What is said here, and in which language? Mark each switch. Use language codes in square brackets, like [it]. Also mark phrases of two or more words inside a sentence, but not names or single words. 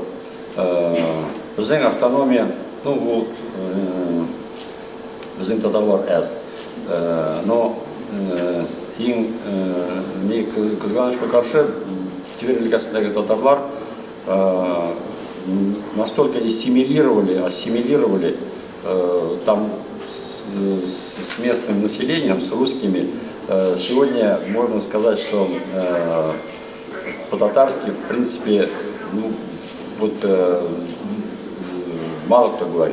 [tt] Безнең автономия, бу безнең татарлар әз. [ru] Но [tt] иң кызганычка каршы Тверь өлкәсендәге татарлар [ru] настолько ассимилировали там с местным населением, с русскими. Сегодня можно сказать, что по-татарски, в принципе, мало кто говорит.